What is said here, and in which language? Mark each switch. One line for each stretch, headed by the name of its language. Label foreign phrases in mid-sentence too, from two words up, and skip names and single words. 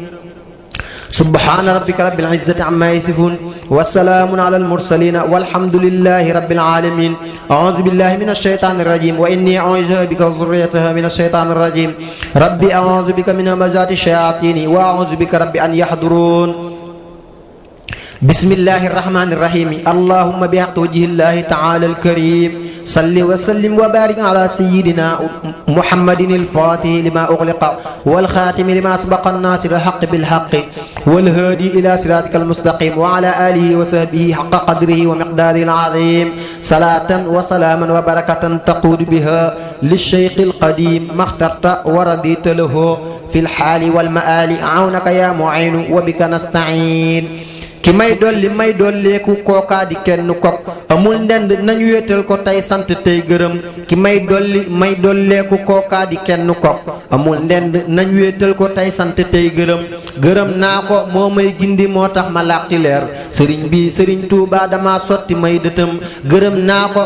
Arabic: سبحان ربك رب العزة عما يصفون وسلام على المرسلين والحمد لله رب العالمين أعوذ بالله من الشيطان الرجيم وإني أعوذ بك وذريتها من الشيطان الرجيم رب أعوذ بك من همزات الشياطين وأعوذ بك رب أن يحضرون بسم الله الرحمن الرحيم اللهم بحق وجه الله تعالى الكريم صل وسلم وبارك على سيدنا محمد الفاتح لما أغلق والخاتم لما سبق الناصر الحق بالحق والهادي إلى صراطك المستقيم وعلى آله وصحبه حق قدره ومقداره العظيم صلاة وسلاما وبركة تقود بها للشيخ القديم ما اخترت ورضيت له في الحال والمآل عونك يا معين وبك نستعين
Wolof: ki may dolleeku kookaa di kenn kok amul ndend nañu wéetal ko tey sant tey gërëm ki may dolleeku kookaa di kenn kok amul ndend nañu wéetal ko tey sant tey gërëm naa ko moo may gindi moo tax ma làqi leer sëriñ bi sëriñ Tuubaa dama sotti may dëtëm gërëm naa ko